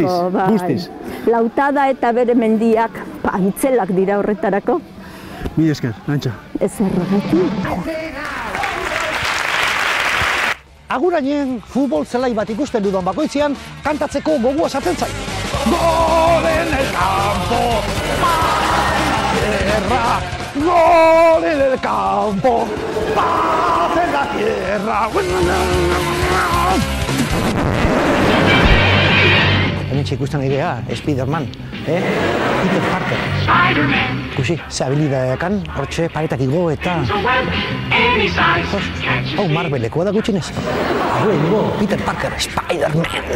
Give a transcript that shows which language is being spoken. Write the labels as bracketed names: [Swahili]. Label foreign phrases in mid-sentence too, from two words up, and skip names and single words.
[Basque] Asko, bai. guztiz. Lautada eta bere mendiak pantzelak dira horretarako. Mila esker, Antxa. Ez errogetik. Agurainen futbol zelai bat ikusten dudan bakoitzean, kantatzeko gogua sartzen zait. [Spanish] Gol en el campo, paz en la tierra, gol en el campo, paz en la tierra. [Basque] Hemen ikusten idea, Spiderman, Peter Parker. Ikusi, ze habilidadeakan, hortxe paretak igo eta... Hau Marvelekoa da gutxinez. Hau egingo, Peter Parker, Spiderman.